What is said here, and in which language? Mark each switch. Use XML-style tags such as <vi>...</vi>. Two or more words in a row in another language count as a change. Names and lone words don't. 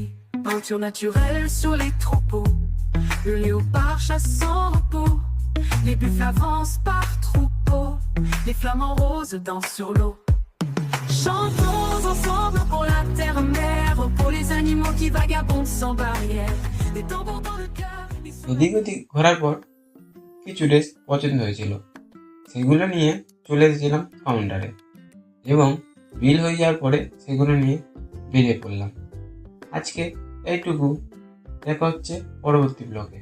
<fr>Peinture naturelle sur les troupeaux, le léopard chasse sans repos. Les buffles avancent par troupeaux, les flamants roses dansent sur l'eau. Chantons ensemble pour la terre-mère, pour les animaux qui vagabondent sans barrière. Des tambours dans le cœur.</fr> <bn>এদিক ওদিক ঘোরার পর কিছু ড্রেস পছন্দ হয়েছিল, সেগুলো নিয়ে চলে এসেছিলাম কাউন্টারে এবং বিল হয়ে যাওয়ার পরে সেগুলো নিয়ে বেরিয়ে পড়লাম। আজকে এইটুকু, দেখা হচ্ছে পরবর্তী ব্লগে।</bn>